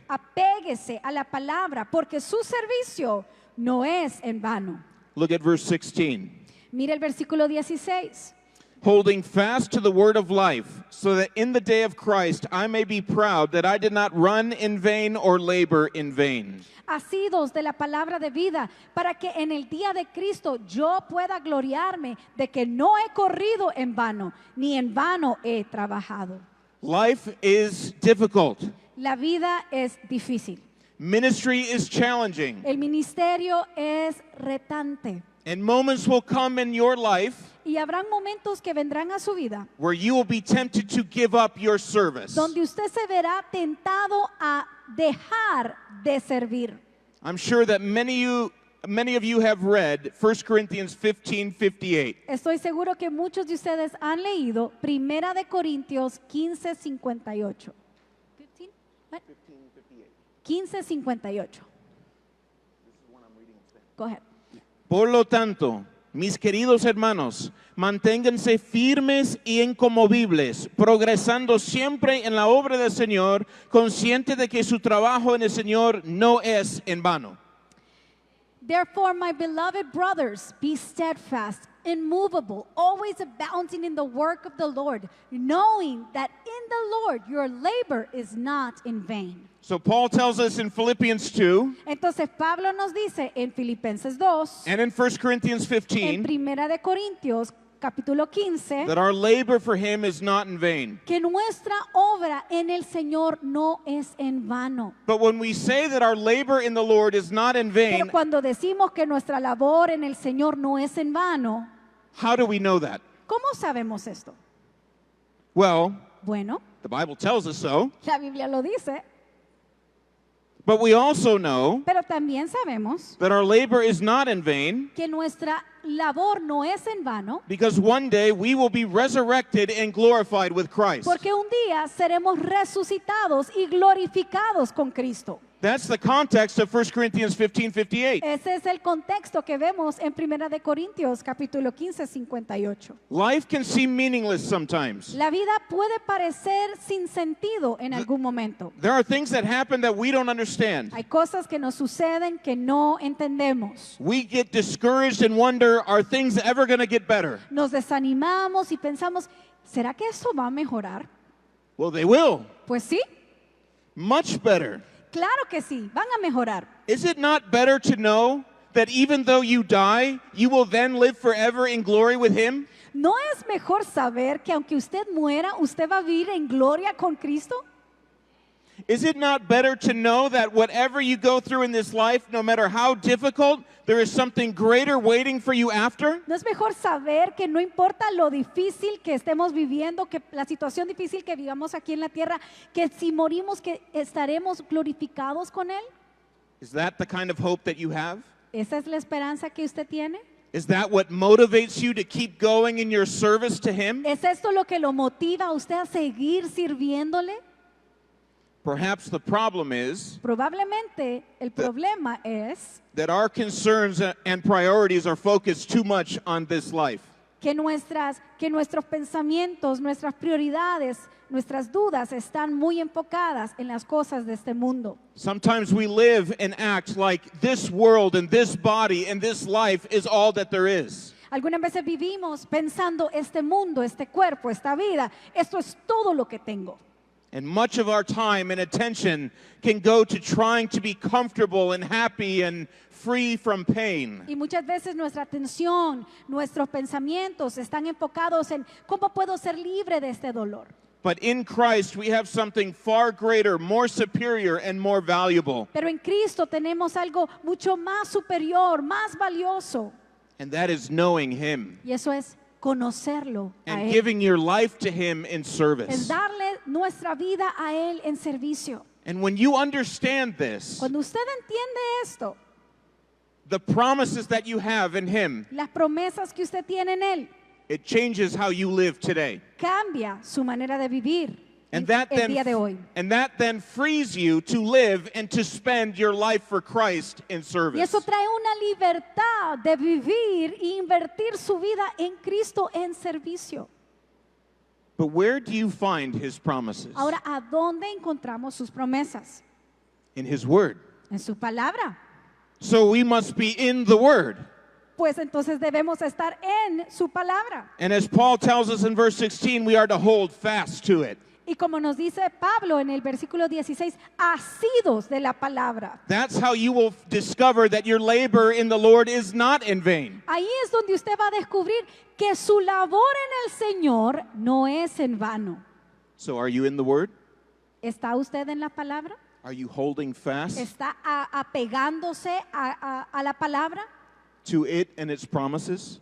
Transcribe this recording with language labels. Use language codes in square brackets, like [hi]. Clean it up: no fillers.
[es] Apéguese a la palabra porque su servicio no es en vano. [en] Look at verse 16. [es] Mire el versículo 16. [en] Holding fast to the word of life, so that in the day of Christ I may be proud that I did not run in vain or labor in vain. [es] Asidos de la palabra de vida, para que en el día de Cristo yo pueda gloriarme de que no he corrido en vano, ni en vano he trabajado. [en] Life is difficult. [es] La vida es difícil. [en] Ministry is challenging. [es] El ministerio es retante. [en] And moments will come in your life [es] Y habrán momentos que vendrán a su vida [en] where you will be tempted to give up your service. [es] donde usted se verá tentado a dejar de servir. [en] I'm sure that many of you have read 1 Corinthians 15:58. [es] Estoy seguro que muchos de ustedes han leído Primera de Corintios 15:58. [en] 15? What? 15:58. Go ahead. [es] Por lo tanto, mis queridos hermanos, manténganse firmes y inconmovibles, progresando siempre en la obra del Señor, consciente de que su trabajo en el Señor no es en vano. [en] Therefore, my beloved brothers, be steadfast, immovable, always abounding in the work of the Lord, knowing that in the Lord your labor is not in vain. So Paul tells us in Philippians 2 [es] Entonces Pablo nos dice en Filipenses 2, [en] and in 1 Corinthians [es] en 15 Primera de Corintios capítulo 15, [en] that our labor for him is not in vain. [es] que nuestra obra en el Señor no es en vano. [en] But when we say that our labor in the Lord is not in [es] Pero [en] vain, [es] cuando decimos que nuestra labor en el Señor no es en vano, [en] how do we know that? [es] ¿cómo sabemos esto? [en] Well, [es] Bueno, [en] the Bible tells us so, [es] la Biblia lo dice, [en] but we also know [es] pero también sabemos [en] that our labor is not in vain [es] que nuestra labor no es en vano, [en] because one day we will be resurrected and glorified with Christ. [es] porque un día seremos resucitados y glorificados con Cristo. [en] That's the context of 1 Corinthians 15:58. [es] Ese es el contexto que vemos en Primera de Corintios capítulo 15, 58. [en] Life can seem meaningless sometimes. [es] La vida puede parecer sin sentido en algún momento. [en] There are things that happen that we don't understand. [es] Hay cosas que nos suceden que no entendemos. [en] We get discouraged and wonder, are things ever going to get better? [es] Nos desanimamos y pensamos, ¿será que esto va a mejorar? [en] Well, they will. [es] Pues sí, [en] Much better. [es] claro que sí, van a mejorar. [en] Is it not better to know that even though you die, you will then live forever in glory with Him? [es] ¿No es mejor saber que aunque usted muera, usted va a vivir en gloria con Cristo? [en] Is it not better to know that whatever you go through in this life, no matter how difficult, there is something greater waiting for you after? [es] ¿No es mejor saber que no importa lo difícil que estemos viviendo, que la situación difícil que vivamos aquí en la tierra, que si morimos que estaremos glorificados con Él? [en] Is that the kind of hope that you have? [es] ¿Esa es la esperanza que usted tiene? [en] Is that what motivates you to keep going in your service to Him? [es] ¿Es esto lo que lo motiva a usted a seguir sirviéndole? [en] Perhaps the problem is [es] Probablemente el problema es [en] that our concerns and priorities are focused too much on this life. [es] que nuestros pensamientos, nuestras prioridades, nuestras dudas están muy enfocadas en las cosas de este mundo. [en] Sometimes we live and act like this world and this body and this life is all that there is. [es] Algunas veces vivimos pensando este mundo, este cuerpo, esta vida, esto es todo lo que tengo. [en] And much of our time and attention can go to trying to be comfortable and happy and free from pain. [es] Y muchas veces nuestra atención, nuestros pensamientos están enfocados en cómo puedo ser libre de este dolor. [en] But in Christ, we have something far greater, more superior, and more valuable. [es] Pero en Cristo tenemos algo mucho más superior, más valioso. [en] And that is knowing Him [es] Y eso es conocerlo a [en] and [es] Él. [en] giving your life to Him in [es] Es [en] service. [es] darle nuestra vida a Él en servicio. [en] And when you understand this, [es] Cuando usted entiende esto, [en] the promises that you have in Him, [es] las promesas que usted tiene en Él, [en] it changes how you live today. [es] cambia su manera de vivir [en] And that [es] el día de hoy. [en] then frees you to live and to spend your life for Christ in [es] Y [en] service. [es] eso trae una libertad de vivir e invertir su vida en Cristo en servicio. [en] But where do you find His promises? [es] Ahora, ¿a dónde encontramos sus promesas? [en] In His Word. [es] En su palabra. [en] So we must be in the Word. [es] Pues entonces debemos estar en su palabra. [en] And as Paul tells us in verse 16, we are to hold fast to it. [es] Y como nos dice Pablo en el versículo 16, asidos de la palabra. [en] That's how you will discover that your labor in the Lord is not in vain. [es] Ahí es donde usted va a descubrir que su labor en el Señor no es en vano. [en] So are you in the Word? [es] ¿Está usted en la palabra? [en] Are you holding fast [es] ¿Está apegándose a la palabra? [en] to it and its promises?